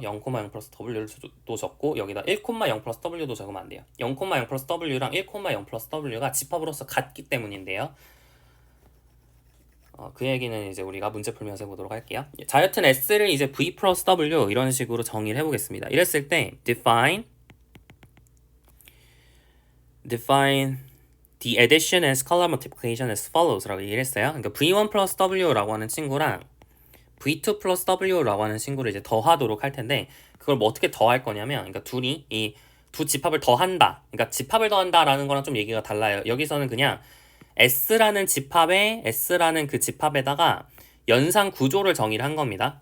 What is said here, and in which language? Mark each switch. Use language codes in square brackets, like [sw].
[ko] 0,0 플러스 W를 또 적고 여기다 1,0 플러스 W도 적으면 안 돼요. 0,0 플러스 W랑 1,0 플러스 W가 집합으로서 같기 때문인데요. 그 얘기는 이제 우리가 문제 풀면서 해보도록 할게요. 자, 여튼 S를 이제 V 플러스 W 이런 식으로 정의를 해보겠습니다. 이랬을 때 [en] define the addition and scalar multiplication as follows [ko] 라고 얘기를 했어요. 그러니까 V1 플러스 W라고 하는 친구랑 V2 플러스 W라고 하는 친구를 이제 더하도록 할 텐데, 그걸 뭐 어떻게 더할 거냐면, 그러니까 둘이 이 두 집합을 더한다. 그러니까 집합을 더한다라는 거랑 좀 얘기가 달라요. 여기서는 그냥 S라는 그 집합에다가 연산 구조를 정의를 한 겁니다.